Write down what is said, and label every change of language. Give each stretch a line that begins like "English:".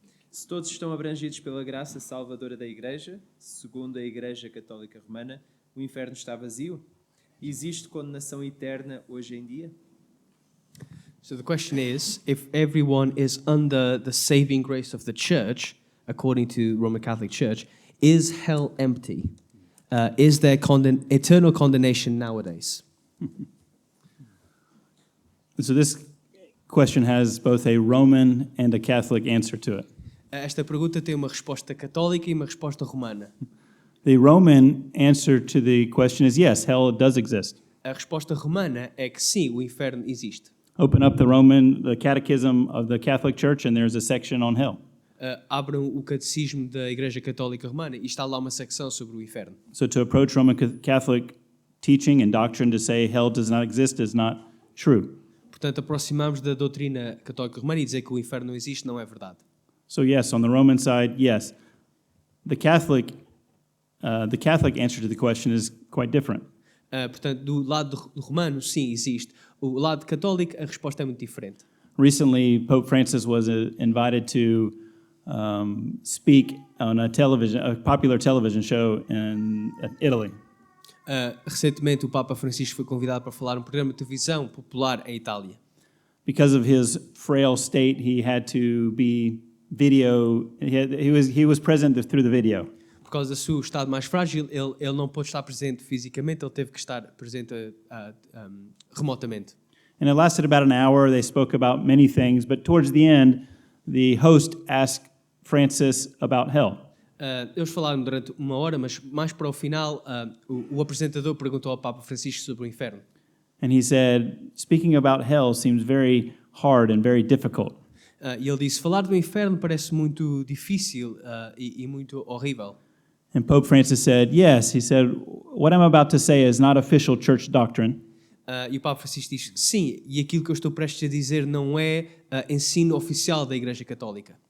Portuguese: Se todos estão abrangidos pela graça salvadora da Igreja, segundo a Igreja Católica Romana, o inferno está vazio? Existe condenação eterna hoje em dia?
English: So the question is, if everyone is under the saving grace of the church, according to Roman Catholic Church, is hell empty? Is there eternal condemnation nowadays? So this question has both a Roman and a Catholic answer to it.
Portuguese: Esta pergunta tem uma resposta católica e uma resposta romana.
English: The Roman answer to the question is yes, hell does exist.
Portuguese: A resposta romana é que sim, o inferno existe.
English: Open up the Catechism of the Catholic Church, and there's a section on hell.
Portuguese: Abram o catecismo da Igreja Católica Romana e está lá uma secção sobre o inferno.
English: So to approach Roman Catholic teaching and doctrine to say hell does not exist is not true.
Portuguese: Portanto, aproximamos da doutrina católica romana e dizer que o inferno não existe não é verdade.
English: So yes, on the Roman side, yes. The Catholic answer to the question is quite different.
Portuguese: Portanto, do lado romano, sim, existe. O lado católico, a resposta é muito diferente.
English: Recently, Pope Francis was invited to speak on a popular television show in Italy.
Portuguese: Recentemente, o Papa Francisco foi convidado para falar num programa de televisão popular em Itália.
English: Because of his frail state, he had to be he was present through the video.
Portuguese: Por causa do seu estado mais frágil, ele não pôde estar presente fisicamente, ele teve que estar presente remotamente.
English: And it lasted about an hour. They spoke about many things, but towards the end, the host asked Francis about hell.
Portuguese: Eles falaram durante uma hora, mas mais para o final, o apresentador perguntou ao Papa Francisco sobre o inferno.
English: And he said, speaking about hell seems very hard and very difficult.
Portuguese: E ele disse, falar do inferno parece muito difícil e muito horrível.
English: And Pope Francis said, yes. He said, what I'm about to say is not official church doctrine.
Portuguese: E o Papa Francisco diz, sim, e aquilo que eu estou prestes a dizer não é ensino oficial da Igreja Católica.